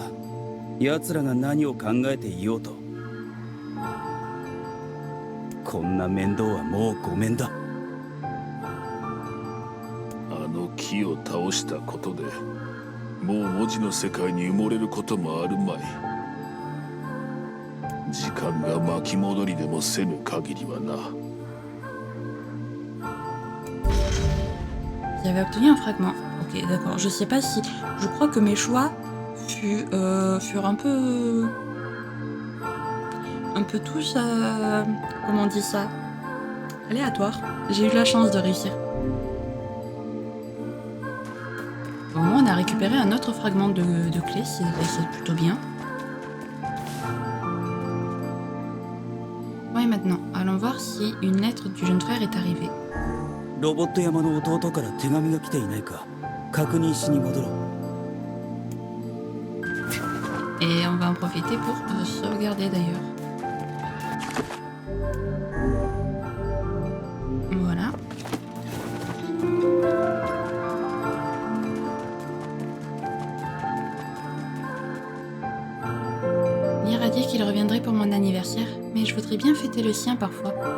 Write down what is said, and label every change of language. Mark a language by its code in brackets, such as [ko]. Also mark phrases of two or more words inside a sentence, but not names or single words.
[ja] 奴らが何を考えていようと。こんな面倒はもうごめんだ。あの木を倒したことでもう文字の世界に埋もれることもあるまい。時間が巻き戻りでもせぬ限りはな。 [fr] J'avais obtenu un fragment. Ok, d'accord. Je sais pas si... Je crois que mes choix furent un peu tous... comment on dit ça? Aléatoires. J'ai eu la chance de réussir. Au moins, on a récupéré un autre fragment de clé. C'est plutôt bien. Bon, et maintenant, allons voir si une lettre du jeune frère est arrivée. [ja] ロボット山の弟から手紙が来ていないか確認しに戻ろう。 [fr] Et on va en profiter pour sauvegarder d'ailleurs. Voilà. Nier a dit qu'il reviendrait pour mon anniversaire, mais je voudrais bien fêter le sien parfois.